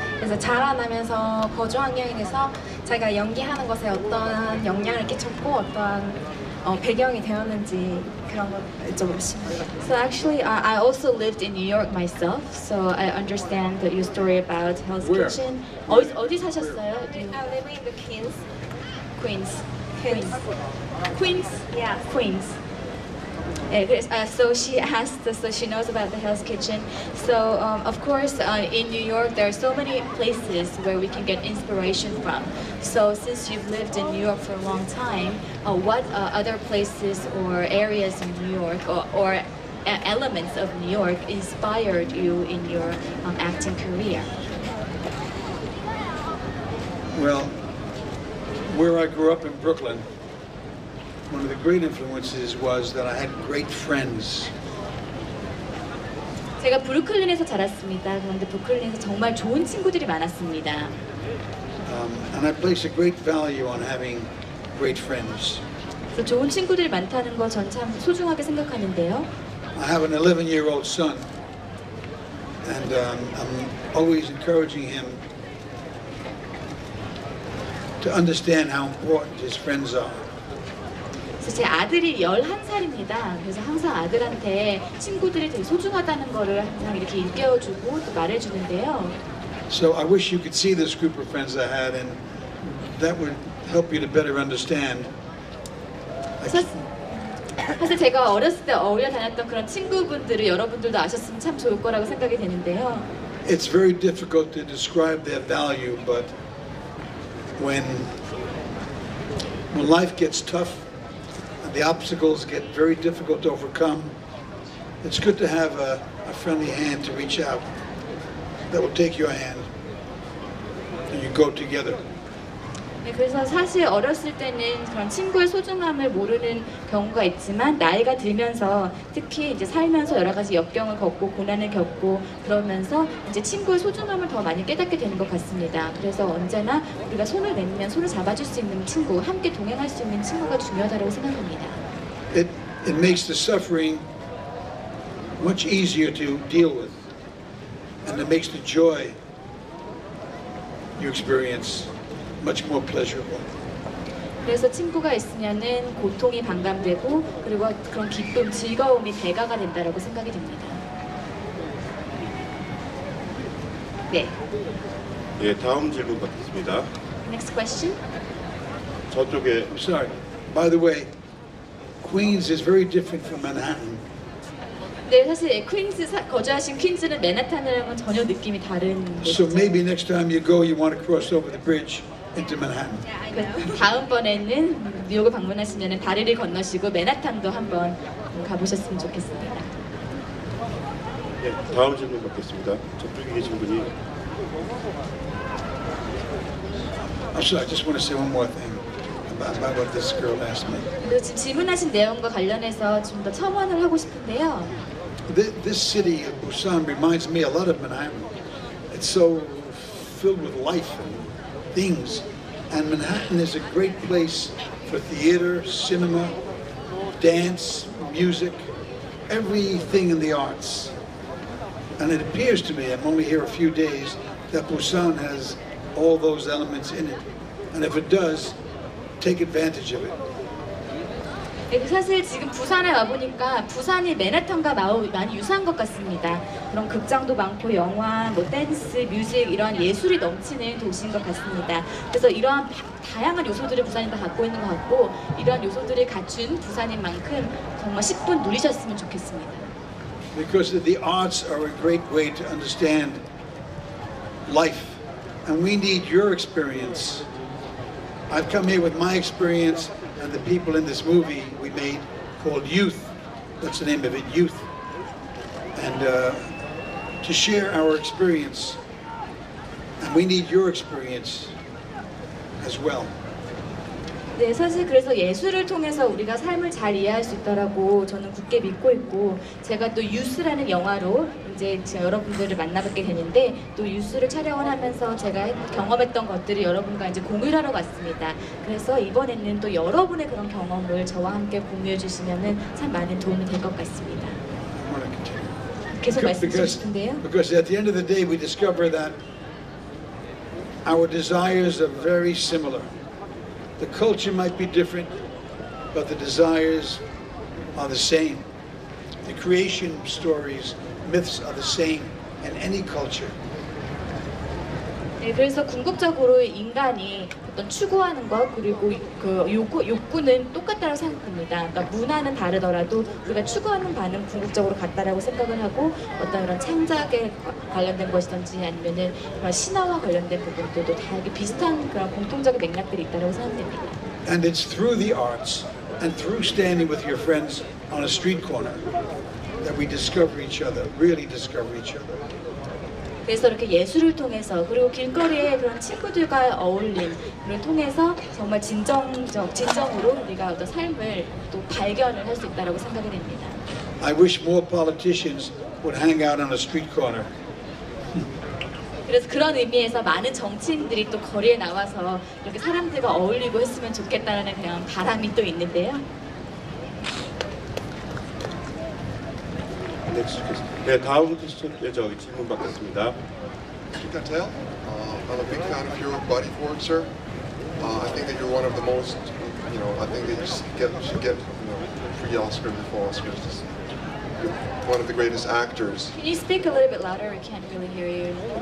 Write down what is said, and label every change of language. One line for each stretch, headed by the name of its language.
Korean: 그래서 자라나면서 거주 환경에 대해서 자기가 연기하는 것에 어떠한 영향을 끼쳤고 어떠한 배경이 되었는지 그런 걸 여쭤보고 싶습니다.
English: So actually, I also lived in New York myself, so I understand your story about Hell's Where? Kitchen.
Korean: 어디 사셨어요?
English: I live in the Queens. Queens. Queens. Yeah. Queens. Yeah, so she asked, so she knows about the Hell's Kitchen. So of course, in New York, there are so many places where we can get inspiration from. So since you've lived in New York for a long time, what other places or areas in New York or elements of New York inspired you in your acting career? Well, where I grew up in Brooklyn, one of the great influences was that I had great friends.
Korean: 제가 브루클린에서 자랐습니다. 그런데 브루클린에서 정말 좋은 친구들이 많았습니다.
English: And I place a great value on having great friends.
Korean: 그래서 좋은 친구들이 많다는 거 전 참 소중하게 생각하는데요.
English: I have an 11-year-old son, and I'm always encouraging him to understand how important his friends are.
Korean: 그래서 제 아들이 11살입니다. 그래서 항상 아들한테 친구들이 되게 소중하다는 거를 항상 이렇게 일깨워주고 또 말해주는데요.
English: So I wish you could see this group of friends I had, and that would help you to better understand.
Korean: 사실 제가 어렸을 때 어울려 다녔던 그런 친구분들을 여러분들도 아셨으면 참 좋을 거라고 생각이 되는데요.
English: It's very difficult to describe their value, but when life gets tough and the obstacles get very difficult to overcome, it's good to have a friendly hand to reach out that will take your hand and you go together.
Korean: 네, 그래서 사실 어렸을 때는 그런 친구의 소중함을 모르는 경우가 있지만 나이가 들면서 특히 이제 살면서 여러 가지 역경을 겪고 고난을 겪고 그러면서 이제 친구의 소중함을 더 많이 깨닫게 되는 것 같습니다. 그래서 언제나 우리가 손을 내밀면 손을 잡아줄 수 있는 친구, 함께 동행할 수 있는 친구가 중요하다고 생각합니다.
English: It makes the suffering much easier to deal with, and it makes the joy you experience much more pleasurable.
Korean: 그래서 친구가 있으면은 고통이 반감되고 그리고 그런 기쁨, 즐거움이 배가가 된다라고 생각이 됩니다. 네. 예, 다음 질문 받겠습니다.
English: Next question.
Korean: 저쪽에
English: I'm sorry. By the way, Queens is very different from Manhattan.
Korean: 네, 사실 퀸즈 거주하신 퀸즈는 맨하탄이랑은 전혀 느낌이 다른
English: So
Korean: 곳이죠.
English: maybe next time you go, you want to cross over the bridge into Manhattan.
Korean: 그 다음번에는 뉴욕을 방문하시면 다리를 건너시고 맨하탄도 한번 가보셨으면 좋겠습니다. 예, 다음 질문 받겠습니다. 저쪽에 계신 분이
English: I'm sorry, I just want to say one more thing about what this girl asked me.
Korean: 그리고 지금 질문하신 내용과 관련해서 좀 더 첨언을 하고 싶은데요.
English: This city of Busan reminds me a lot of Manhattan. It's so filled with life and things. And Manhattan is a great place for theater, cinema, dance, music, everything in the arts. And it appears to me, I'm only here a few days, that Busan has all those elements in it. And if it does, take advantage of it.
Korean: 네, 사실 지금 부산에 와보니까 부산이 맨하탄과 많이 유사한 것 같습니다. 그런 극장도 많고 영화, 뭐 댄스, 뮤직 이런 예술이 넘치는 도시인 것 같습니다. 그래서 이러한 다양한 요소들을 부산이 다 갖고 있는 것 같고 이러한 요소들을 갖춘 부산인 만큼 정말 10분 누리셨으면 좋겠습니다.
English: Because the arts are a great way to understand life, and we need your experience. I've come here with my experience and the people in this movie we made called Youth. That's the name of it, Youth. And to share our experience, and we need your experience as well.
Korean: 네, 사실 그래서 예술을 통해서 우리가 삶을 잘 이해할 수 있다라고 저는 굳게 믿고 있고 제가 또 유스라는 영화로 이제 여러분들을 만나뵙게 되는데 또 유스를 촬영을 하면서 제가 경험했던 것들을 여러분과 이제 공유를 하러 갔습니다. 그래서 이번에는 또 여러분의 그런 경험을 저와 함께 공유해 주시면은 참 많은 도움이 될 것 같습니다. 계속 말씀드리고 싶은데요.
English: Because at the end of the day we discover that our desires are very similar. The culture might be different, but the desires are the same. The creation stories, myths are the same in any culture.
Korean: 네, 그래서 궁극적으로 인간이 어떤 추구하는 것 그리고 그 욕구는 똑같다고 생각합니다. 그러니까 문화는 다르더라도 우리가 추구하는 바는 궁극적으로 같다라고 생각을 하고 어떤 그런 창작에 관련된 것이든지 아니면은 그런 신화와 관련된 부분들도 다 이렇게 비슷한 그런 공통적인 맥락들이 있다고 생각됩니다.
English: And it's through the arts and through standing with your friends on a street corner that we discover each other, really discover each other.
Korean: 그래서 이렇게 예술을 통해서 그리고 길거리에 그런 친구들과 어울림을 통해서 정말 진정으로 우리가 어떤 삶을 또 발견을 할 수 있다고 생각이 됩니다.
English: I wish more politicians would hang out on a street corner.
Korean: 그래서 그런 의미에서 많은 정치인들이 또 거리에 나와서 이렇게 사람들과 어울리고 했으면 좋겠다는 그냥 바람이 또 있는데요. 네, 네, 다음 퀘스천 저기 질문 받겠습니다.
English: Chantel, I'm a big fan of your body of work, sir. I think that you're one of the most, I think that you should get, free Oscar before Oscars. You're one of the greatest actors. Can you speak a little bit louder? We can't really hear you.